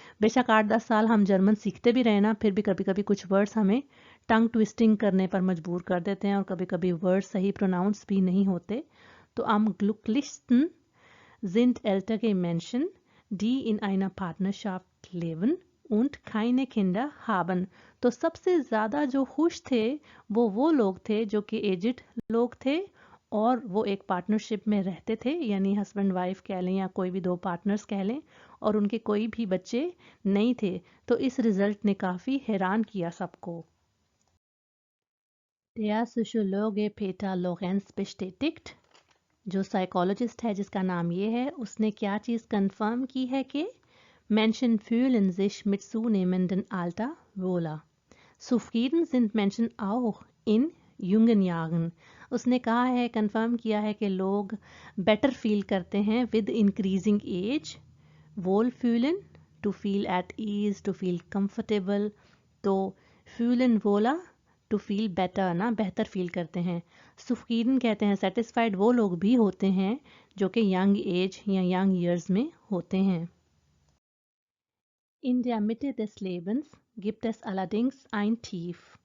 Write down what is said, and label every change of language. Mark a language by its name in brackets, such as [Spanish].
[Hindi] बेशक 8-10 साल हम जर्मन सीखते भी रहे ना, फिर भी कभी कभी कुछ वर्ड्स हमें टंग ट्विस्टिंग करने पर मजबूर कर देते हैं और कभी कभी वर्ड सही प्रोनाउंस भी नहीं होते। [German] तो am glücklichsten sind ältere Menschen, die in einer Partnerschaft leben und keine Kinder haben। [Hindi] तो सबसे ज़्यादा जो खुश थे वो लोग थे जो कि एजिड लोग थे और वो एक पार्टनरशिप में रहते थे, यानी हस्बैंड वाइफ कह लें या कोई भी दो पार्टनर्स कह लें, और उनके कोई भी बच्चे नहीं थे। तो इस रिजल्ट ने काफ़ी हैरान किया सबको। [German] Der Psychologe Peter Lorenz bestätigt, [Hindi] जो साइकोलॉजिस्ट है जिसका नाम ये है, उसने क्या चीज़ कंफर्म की है कि [German] Menschen fühlen sich mit zunehmendem Alter wohler। Zufrieden sind Menschen auch in jungen Jahren। [Hindi] उसने कहा है, कंफर्म किया है कि लोग बेटर फील करते हैं [English] With increasing age. [Hindi] Wall फीलन, [English] To feel at ease, to feel comfortable. [Hindi] तो फीलन वोला, टू फील बेटर ना, बेहतर फील करते हैं। सुफीन कहते हैं सेटिस्फाइड वो लोग भी होते हैं जो कि यंग एज या यंग ईयर्स में होते हैं। [German] In der Mitte des Lebens gibt es allerdings ein Tief।